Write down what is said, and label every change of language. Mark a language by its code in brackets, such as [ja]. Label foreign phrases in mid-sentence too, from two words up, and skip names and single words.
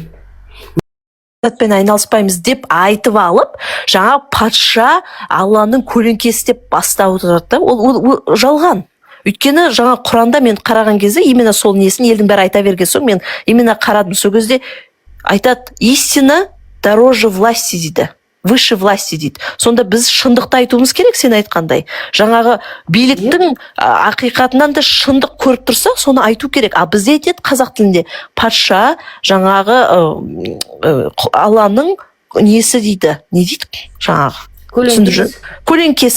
[kk] Пен айналыспаймыз деп айтып алып, жаңа патша Алланың көлеңкесі деп бастап отырады да. Ол жалған. Өйткені жаңа Құранда мен қараған кезде именно сол несін елдің бәрі айта берген соң мен именно қарадым. Сол кезде айтады, [ru] истина дороже власти дейді. Выше власти дейді. [kk] Сонда біз шындықты айтуымыз керек, сен айтқандай. Жаңағы биліктің ақиқатынан да шындық көріп тұрса, соны айту керек. Бізде айтады қазақ тілінде патша жаңағы Алланың несі дейді. Не дейді? Жаңағы көлеңкесі.